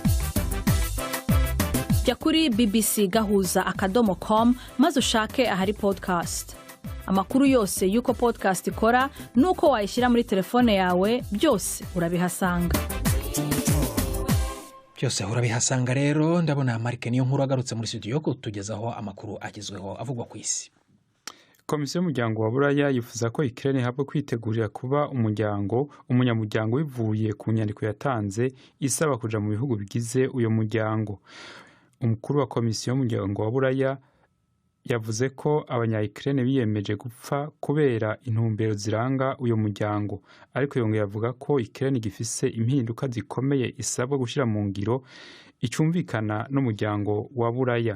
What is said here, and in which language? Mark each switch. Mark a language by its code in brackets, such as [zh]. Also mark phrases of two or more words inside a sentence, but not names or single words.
[rw] Jya kuri bbcgahuza.com maze ushake ahari podcast. Amakuru yose y'uko podcast ikora nuko wayishyira muri telefone yawe, byose urabihasanga. Byose urabihasanga rero. [rn] Ndabona Marike niyo nkuru agarutse muri studio ko tugezaho amakuru agezweho avugwa ku isi. Komisiyo y'umuryango wa Buraya yifuza ko Ukraine ihabwa kwitegurira kuba umunyamuryango bivuye ku nyandiko yatanze isaba kuja mu bihugu bigize uyo muryango. Umukuru wa Komisiyo y'umuryango wa Buraya yavuze ko abanya-Ukraine biyemeje gupfa kubera intumbero ziranga uyo muryango, ariko yongeye avuga ko Ukraine gifise impinduka zikomeye isabwa gushyira mu ngiro icumvikana n'umuryango wa Buraya.